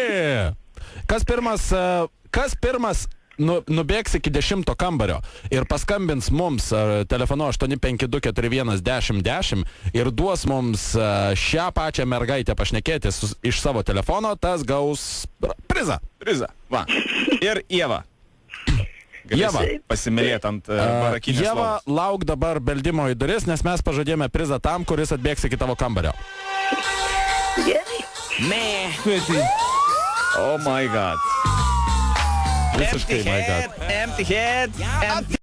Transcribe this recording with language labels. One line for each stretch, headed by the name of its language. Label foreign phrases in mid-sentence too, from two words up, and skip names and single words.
Lithuanian: Kas pirmas nubėgs iki 10 kambario ir paskambins mums telefonu 852411010 ir duos mums šią pačią mergaitę pašnekėti iš savo telefono, tas gaus prizą. Va. Ir Ieva. Ieva. Pasimylėt ant barakinės Ieva, lovos. lauk dabar beldimo į duris, nes mes pažadėjome prizą tam, kuris atbėgs iki tavo kambario. Gerai.
English: Oh my god. Visiškai, my god. Empty head.